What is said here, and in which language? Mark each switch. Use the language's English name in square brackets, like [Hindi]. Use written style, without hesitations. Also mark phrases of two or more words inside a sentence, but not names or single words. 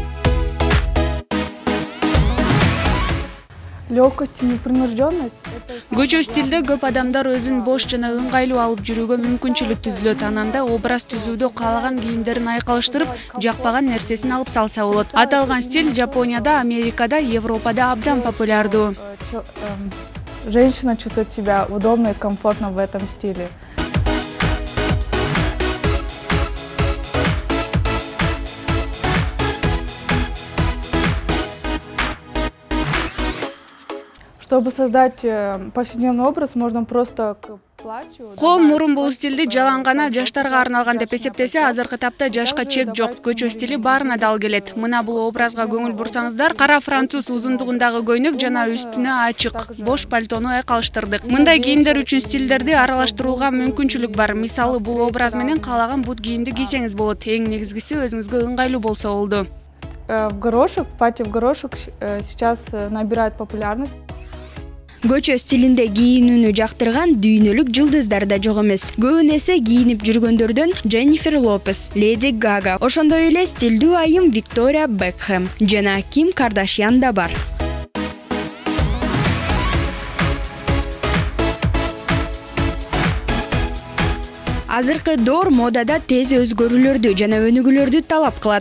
[Russian] Легкость и непринужденность. [Kyrgyz] Көчө стилде көп адамдар өзүн бош жана ыңгайлуу алып жүрүүгө мүмкүнчүлүк түзүлөт. Ананда образ түзүүдө каалаган кийимдерин айкалыштырып, жакпаган нерсесин алып салса болот. Аталган стиль Жапонияда, Америкада, Европада абдан популярдуу. [Russian] Женщина чувствует себя удобно и комфортно в этом стиле. Чтобы создать повседневный образ, можно просто к платью. [Kyrgyz] Кол мурун бул стилди жалаң гана жаштарга арналган деп эсептесе, азыркы тапта жашка чек жок. Көчө стили баарына дал келет. Мына бул образга көңүл бурсаңыздар, кара француз узундугундагы көйнөк жана үстүнө ачык бош пальтону айкалыштырдык. Мындай кийимдер үчүн стилдерди аралаштырууга мүмкүнчүлүк бар. Мисалы, бул образ менен каалаган бут кийимди кийсеңиз болот. Эң негизгиси өзүңүзгө ыңгайлуу болсо болду. [Russian] В горошек, платье в горошек сейчас набирает популярность. [Kyrgyz] Көчө стилинде кийинүүнү жактырган дүйнөлүк жылдыздар да жок эмес. Көбүн эсе кийинип жүргөндөрдөн Дженнифер Лопес, Леди Гага, ошондой эле стилдүү айым Виктория Бекхэм жана Ким Кардашьян да бар. Азыркы доор модада тез өзгөрүүлөрдү жана өнүгүүлөрдү талап кылат.